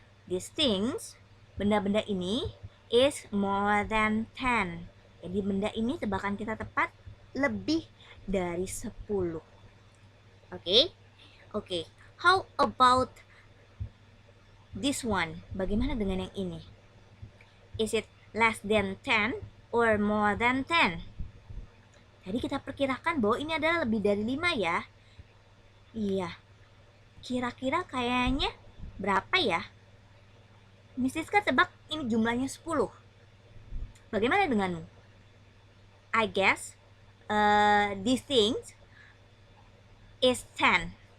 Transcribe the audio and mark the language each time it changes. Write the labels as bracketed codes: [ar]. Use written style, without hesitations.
[en] These things, [id] benda-benda ini [en] is more than 10. [id] Jadi benda ini tebakan kita tepat lebih dari 10. Oke? Oke. [en] How about this one? [id] Bagaimana dengan yang ini? [en] Is it less than 10 or more than 10? [id] Jadi kita perkirakan bahwa ini adalah lebih dari 5 ya. Iya. Kira-kira kayaknya berapa ya? Miss Siska tebak ini jumlahnya 10. Bagaimana denganmu? [en] I guess these things is 10.